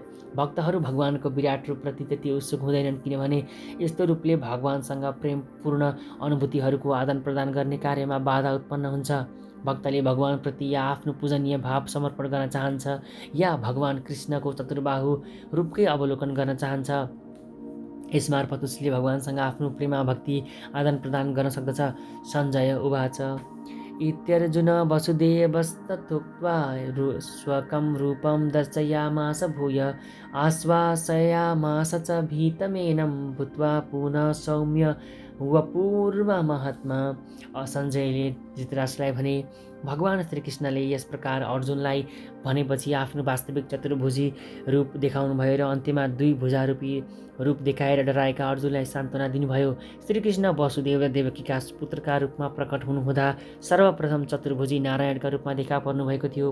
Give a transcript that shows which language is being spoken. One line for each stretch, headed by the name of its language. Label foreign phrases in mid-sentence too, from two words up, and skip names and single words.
Nepali: भक्तहरू भगवानको विराट रूपप्रति त्यति उत्सुक हुँदैनन्, किनभने यस्तो रूपले भगवानसँग प्रेमपूर्ण अनुभूतिहरूको आदान प्रदान गर्ने कार्यमा बाधा उत्पन्न हुन्छ। भक्तले भगवानप्रति या आफ्नो पूजनीय भाव समर्पण गर्न चाहन्छ या भगवान कृष्णको चतुर्बाहु रूपकै अवलोकन गर्न चाहन्छ। यसमार्फत उसले भगवानसँग आफ्नो प्रेमा भक्ति आदान प्रदान गर्न सक्दछ।
Sanskrit: सञ्जय उवाच इत्यर्जुन वसुदेवस्तथोक्त्वा स्वकं रूपं दर्शयामास भूय आश्वासयामास च भीतमेनं भूत्वा पुनः सौम्य वपुर्महात्मा।
Nepali: सञ्जयले धृतराष्ट्रलाई भने, भगवान श्रीकृष्णले यस प्रकार अर्जुनलाई भनेपछि आफ्नो वास्तविक चतुर्भुजी रूप देखाउनु भयो र अन्त्यमा 2 भुजारूपी रूप देखाएर डराएका अर्जुनलाई सान्त्वना दिनुभयो। श्रीकृष्ण वसुदेव र देवकीका पुत्रका रूपमा प्रकट हुनुहुँदा सर्वप्रथम चतुर्भुजी नारायणका रूपमा देखा पर्नुभएको थियो।